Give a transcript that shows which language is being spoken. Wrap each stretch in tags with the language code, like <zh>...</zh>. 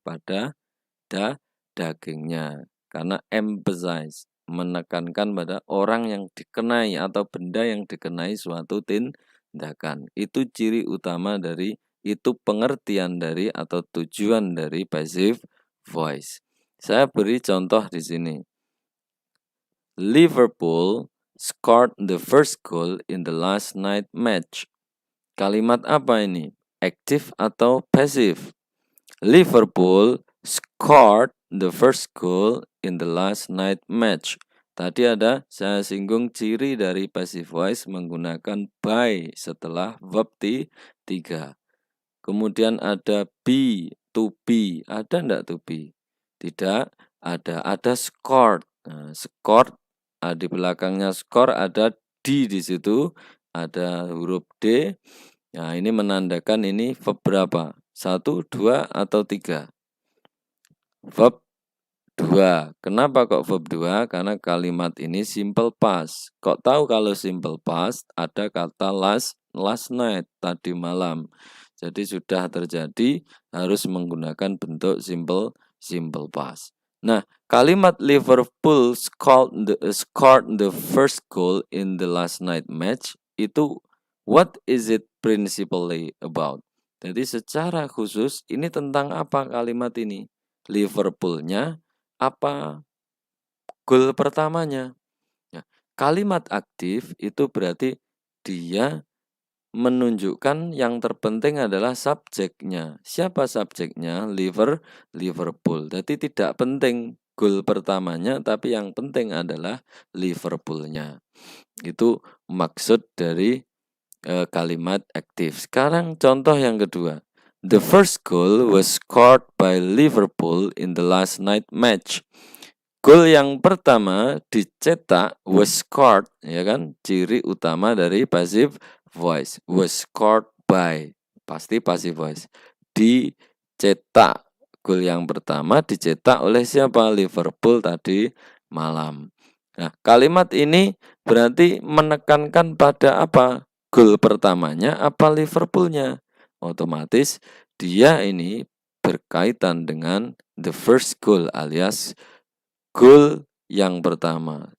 <id>Pada dagingnya. Karena emphasize, menekankan pada orang yang dikenai atau benda yang dikenai suatu tindakan. Itu ciri utama dari, itu pengertian dari atau tujuan dari passive voice. Saya beri contoh di sini.</id> <en>Liverpool scored the first goal in the last night match.</en> <id>Kalimat apa ini? Active atau passive?</id> <en>Liverpool scored the first goal in the last night match.</en> <id>Tadi ada saya singgung ciri dari passive voice menggunakan by setelah verb 3. Kemudian ada be, to be. Ada enggak to be? Tidak ada. Ada scored. Nah, scored di belakangnya score ada di situ. Ada huruf D. Nah, ini menandakan ini verb berapa? 1, 2, atau 3? Verb 2. Kenapa kok verb 2? Karena kalimat ini simple past. Kok tahu kalau simple past? Ada kata last night, tadi malam. Jadi sudah terjadi harus menggunakan bentuk simple past. Nah, kalimat</id> <en>Liverpool scored the first goal in the last night match</en> <id>itu</id> <en>what is it principally about?</en> <id>Jadi secara khusus ini tentang apa kalimat ini? Liverpool-nya apa gol pertamanya? Ya, kalimat aktif itu berarti dia menunjukkan yang terpenting adalah subjeknya. Siapa subjeknya? Liverpool. Jadi tidak penting gol pertamanya, tapi yang penting adalah Liverpool-nya. Itu maksud dari kalimat aktif. Sekarang contoh yang kedua.</id> <en>The first goal was scored by Liverpool in the last night match.</en> <id>Gol yang pertama dicetak</id> <en>was scored,</en> <id>ya kan? Ciri utama dari passive voice. Was scored by, pasti passive voice. Dicetak. Gol yang pertama dicetak oleh siapa? Liverpool tadi malam. Nah, kalimat ini berarti menekankan pada apa? Gol pertamanya apa Liverpoolnya? Otomatis dia ini berkaitan dengan</id> <en>the first goal</en> <id>alias gol yang pertama.</id>